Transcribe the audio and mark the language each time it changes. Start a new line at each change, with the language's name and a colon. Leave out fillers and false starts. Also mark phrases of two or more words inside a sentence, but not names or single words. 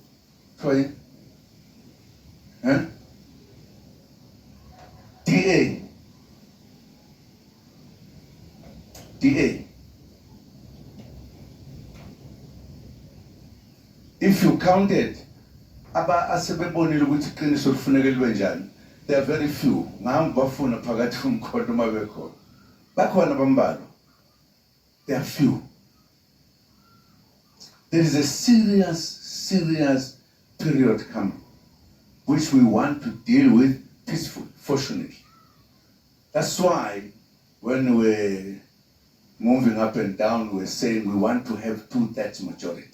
English: Huh? DA. If you counted
North Ndebele: aba asebebonile ukuthi iqiniso lifuneka libe njani.
English: There are very few.
North Ndebele: Ngam bafuna phakathi komkhondo mabekho. Bakhona bambalwa.
English: There are few. There is a serious period coming, which we want to deal with peacefully, fortunately. That's why when we're moving up and down, we're saying we want to have 2/3 majority.